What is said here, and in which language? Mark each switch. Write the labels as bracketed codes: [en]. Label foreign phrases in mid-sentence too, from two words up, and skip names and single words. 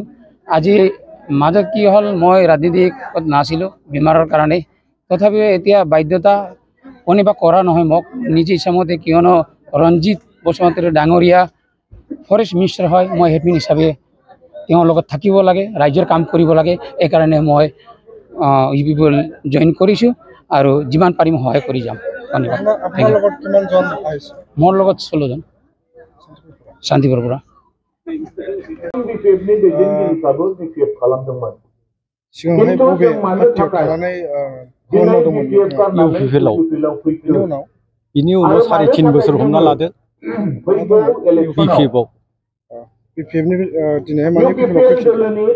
[as] আজি মাজত কি হ'ল মই ৰাজনীতিত নাছিলোঁ বেমাৰৰ কাৰণে তথাপিও এতিয়া বাধ্যতা কোনোবা কৰা নহয় মোক নিজে ইচ্ছামতে কিয়নো ৰঞ্জিত বসুমতাৰী ডাঙৰীয়া [en] forest minister [as] হয় মই হেডমেন হিচাপে তেওঁৰ লগত থাকিব লাগে ৰাজ্যৰ কাম কৰিব লাগে এই কাৰণে মই ইউপিপিএল জইন কৰিছোঁ আৰু যিমান পাৰিম সহায় কৰি যাম। আপোনাৰ লগত কিমান জন আহিছে? মোৰ লগত 16 জন শান্তিপুৰৰ পৰা। [brx] सिगाङावहाय बबे पार्टियाव थानानै खामानि मावदोंमोन इउपिपिएलआव बिनि उनाव 3.5 बोसोर हमना लादो बिपिएफआव बिपिएफनि दिनैहाय माने इउपिपिएलआव